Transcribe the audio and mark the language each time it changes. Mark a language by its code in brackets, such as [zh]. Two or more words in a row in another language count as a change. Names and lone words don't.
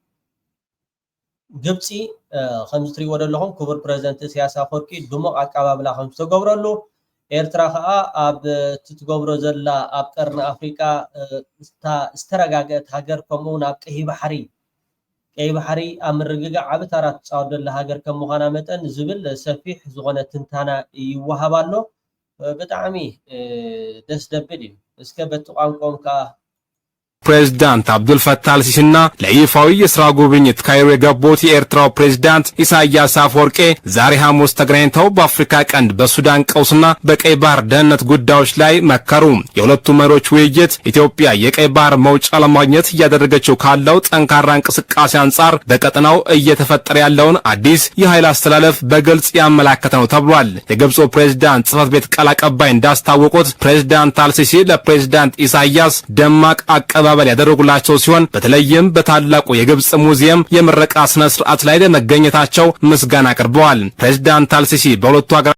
[ti] ግብጺ ከም ትሪኦ ዘለኹም ክቡር ፕሬዝዳንት ኢሳያስ ኣፈወርቂ ድሙቕ ኣቀባብላ ከም ዝተገብረሉ ኤርትራ ከዓ ኣብ ትትገብሮ ዘላ ኣብ ቀርኒ ኣፍሪካ ዝተረጋገአት ሃገር ከምኡውን ኣብ ቀይሕ ባሕሪ ኣብ ምርግጋዕ ዓቢ ተራ ትጻወት ሃገር ከም ምዃና መጠን ዝብል ሰፊሕ ዝኾነ ትንታና ይወሃብ ኣሎ ብጣዕሚ ደስ ደብል እዩ እስከ በቲ ቋንቋም ከዓ [am] ፕሬዝዳንት አብዱል ፈታህ አልሲሲና ለይፋዊ የሥራ ጉብኝት ካይሮ የገቡት የኤርትራው ፕሬዝዳንት ኢሳያስ አፈወርቂ ዛሬ ሐሙስ ተገናኝተው በአፍሪካ ቀንድ በሱዳን ቀውስና በቀይ ባህር ደህንነት ጉዳዮች ላይ መከሩ። የሁለቱ መሪዎች ውይይት ኢትዮጵያ የቀይ ባህር መውጫ ለማግኘት እያደረገችው ካለው ጠንካራ እንቅስቃሴ አንጻር በቀጠናው እየተፈጠረ ያለውን አዲስ የኃይል አስተላለፍ በግልጽ ያመላከተ ነው ተብሏል። የግብፁ ፕሬዝዳንት ጽሕፈት ቤት ቃል አቀባይ እንዳስታወቁት ፕሬዝዳንት አልሲሲ ለፕሬዝዳንት ኢሳያስ ደማቅ አቀባ አቀባበል ያደረጉላቸው ሲሆን በተለይም በታላቁ የግብጽ ሙዚየም የምረቃ ስነ ስርዓት ላይ ለመገኘታቸው ምስጋና አቅርበዋል። ፕሬዝዳንት አልሲሲ በሁለቱ ሀገራት